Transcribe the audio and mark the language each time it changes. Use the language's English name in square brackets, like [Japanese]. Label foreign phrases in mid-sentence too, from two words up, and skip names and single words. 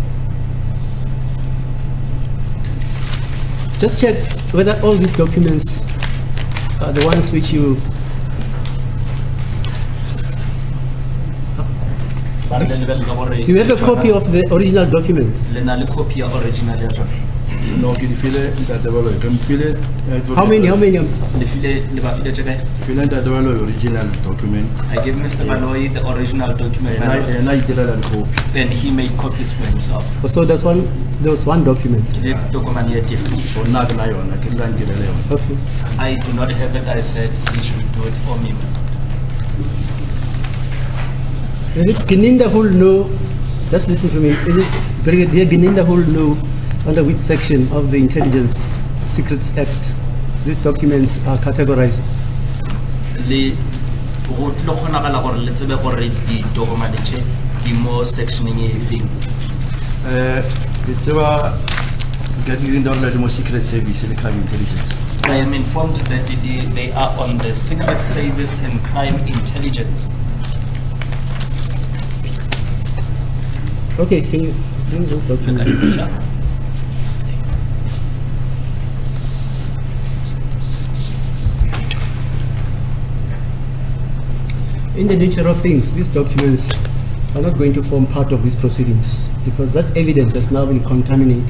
[English] Just check whether all these documents are the ones which you... Do you have a copy of the original document? No, [Northern Sotho] ke di file Ntate Baloyi, ke mfile [English] How many? [Northern Sotho] file Ntate Baloyi [English] original document. I gave Mr. Baloyi the original document And I did a copy. and he made copies for himself. So there was one document. The document here did. [Northern Sotho] So na ke na yona, ke tla nkirele yona. [English] Okay. I do not have it. I said he should do it for me. Is it Gininda who will know, just listen to me, is it Brigadier Gininda who will know under which section of the Intelligence Secrets Act these documents are categorized? [Northern Sotho] Le go tlo kgonagala gore le tsebe gore ditokomane tše di mo sectioneng e feng. Ke tseba ka di rinda le mo [English] secret service [Northern Sotho] le [English] crime intelligence. I am informed that they are on the Secret Service and Crime Intelligence. Okay, can you bring those documents? Sure. In the nature of things, these documents are not going to form part of these proceedings because that evidence has now been contaminated.